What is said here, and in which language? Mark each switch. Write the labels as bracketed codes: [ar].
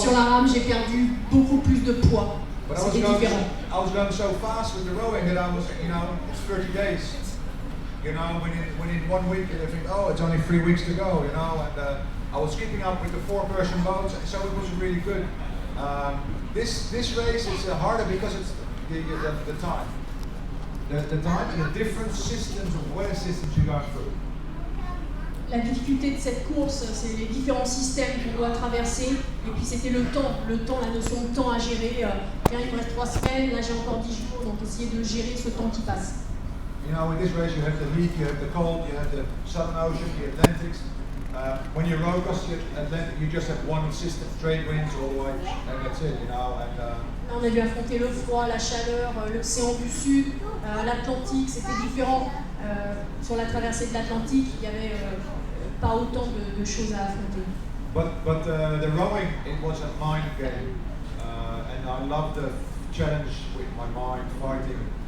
[fr] sur la rame, j'ai perdu beaucoup plus de poids. C'était différent. [en] I was going so fast with the rowing that I was, it's 30 days. When in 1 week you think, oh, it's only 3 weeks to go, and I was keeping up with the 4-person boats, so it was really good. This race is harder because it's the time. The time and the different systems of weather systems you go through. [fr] La difficulté de cette course, c'est les différents systèmes qu'on doit traverser. Et puis c'était le temps, la notion de temps à gérer. Bien, il me reste 3 semaines, là j'ai encore 10 jours, donc essayer de gérer ce temps qui passe. [en] In this race you have the heat, you have the cold, you have the Southern Ocean, the Atlantics. When you row across the Atlantic, you just have one system, trade winds all the way, and that's it, [fr] Là, on a dû affronter le froid, la chaleur, l'océan du Sud, l'Atlantique, c'était différent. Sur la traversée de l'Atlantique, il n'y avait pas autant de choses à affronter. [en] But the rowing, it was a mind game, and I loved the challenge with my mind fighting.